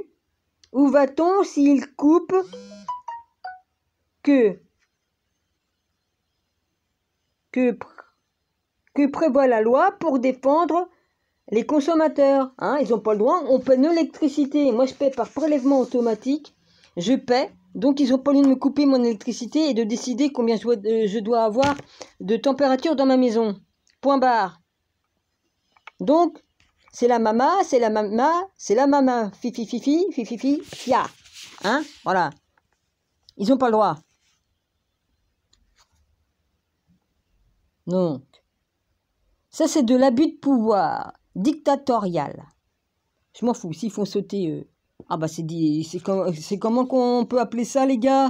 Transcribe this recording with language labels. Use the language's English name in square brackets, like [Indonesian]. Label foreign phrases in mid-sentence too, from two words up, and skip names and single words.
[French] Où va-t-on s'il coupe que prévoit la loi pour défendre les consommateurs, hein, ils n'ont pas le droit, on paie l'électricité. Moi, je paie par prélèvement automatique, je paie, donc ils n'ont pas lieu de me couper mon électricité et de décider combien je dois avoir de température dans ma maison. Point barre. Donc, c'est la mama, c'est la mama, c'est la mama, fifi, fifi, fifi, fifi, fia. Hein, voilà. Ils n'ont pas le droit. Donc, ça, c'est de l'abus de pouvoir dictatorial. Je m'en fous, s'ils font sauter... Ah bah c'est comment qu'on peut appeler ça, les gars?